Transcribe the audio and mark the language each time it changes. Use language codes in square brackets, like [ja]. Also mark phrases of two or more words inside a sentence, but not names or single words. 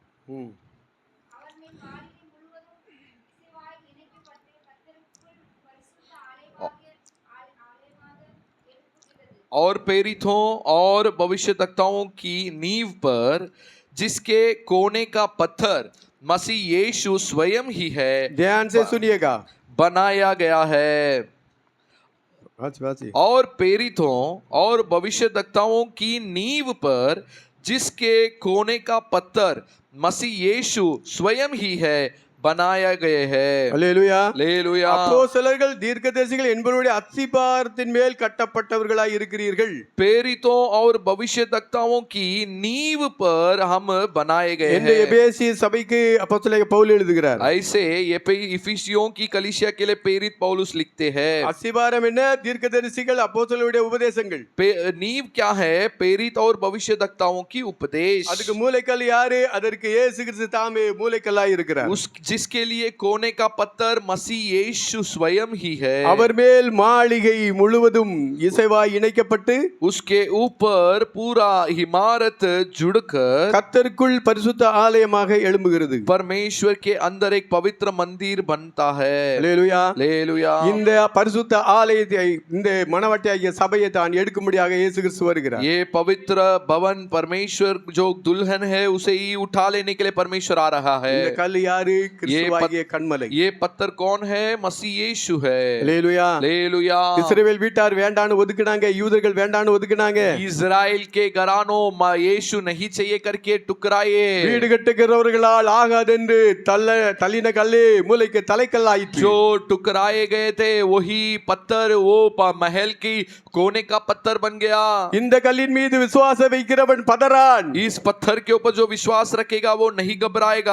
[ta] ம். அவர் மேல் மாளிகை முழுவதும் இசைவாய் இணைக்கப்பட்டு கர்த்தருக்குள் பரிசுத்த ஆலயமாக எழுப்புகிறது. [hi] और प्रेरितों और भविष्यद्वक्ताओं की नींव पर जिसके कोने का पत्थर मसीह यीशु स्वयं ही है ध्यान से सुनिएगा। बनाया गया है। [ta] वाची। [hi] और प्रेरितों और भविष्यद्वक्ताओं की नींव पर जिसके कोने का पत्थर मसीह यीशु स्वयं ही है बनाया गए हैं। [ta] அல்லேலூயா। [hi] हालेलुया। [ta] அப்போஸ்தலர்கள் தீர்க்கதரிசிகள் என்பவருடைய அஸ்திபாரத்தின் மேல் கட்டப்பட்டவர்களாய் இருக்கிறீர்கள்। [hi] प्रेरितों और भविष्यद्वक्ताओं की नींव पर हम बनाए गए [ta] என்று [hi] हैं। [ta] எபேசிய சபைக்கு அப்போஸ்தலனாகிய பவுல் எழுதுகிறார்। [hi] ऐसे इफिसियों की कलीसिया के लिए प्रेरित पौलुस लिखते हैं। [ta] அஸ்திபாரம் என்ன? தீர்க்கதரிசிகள் அப்போஸ்தலருடைய உபதேசங்கள்। [hi] नींव क्या है? प्रेरित और भविष्यद्वक्ताओं की उपदेश। [ta] அதுக்கு மூலைக்கல் யாரு? அதற்கு இயேசு கிறிஸ்து தாமே மூலைக்கல்லாய் இருக்கிறார்। [hi] जिसके लिए कोने का पत्थर मसीह यीशु स्वयं ही है। [ta] அவர் மேல் மாளிகை முழுவதும் இசைவாய் இணைக்கப்பட்டு [hi] उसके ऊपर पूरा इमारत जुड़कर [ta] கர்த்தருக்குள் பரிசுத்த ஆலயமாக எழும்புகிறது। [hi] परमेश्वर के अंदर एक पवित्र मंदिर बनता है। [ta] அல்லேலூயா। [hi] हालेलुया। [ta] இந்த பரிசுத்த ஆலயத்தை இந்த மணவாட்டியாகிய சபையை தான் எடுக்கும்படியாக இயேசு கிறிஸ்து வருகிறார்। [hi] ये पवित्र भवन परमेश्वर जो दुल्हन है उसे ही उठा लेने के लिए परमेश्वर आ रहा है। [ta] இந்த கல் யாரு? கிறிஸ்துவாகிய கன்மலை। [hi] ये पत्थर कौन है? मसीह यीशु है। [ta] அல்லேலூயா। [hi] हालेलुया। [ta] இஸ்ரவேல் வீட்டார் வேண்டான்னு ஒதுக்குனாங்க, யூதர்கள் வேண்டான்னு ஒதுக்குனாங்க। [hi] इजराइल के घरानों यीशु नहीं चाहिए करके टुकराए। [ta] வீடு கட்டுகிறவர்களால் ஆகாதென்று தள்ளின கல்லே மூலைக்கு தலைக்கல்லாயிற்று। [hi] जो टुकराए गए थे वही पत्थर वो महल की कोने का पत्थर बन गया। [ta] இந்த கல்லின் மீது விசுவாசம் வைக்கிறவன் பதறான்। [hi] इस पत्थर के ऊपर जो विश्वास रखेगा वो नहीं घबराएगा।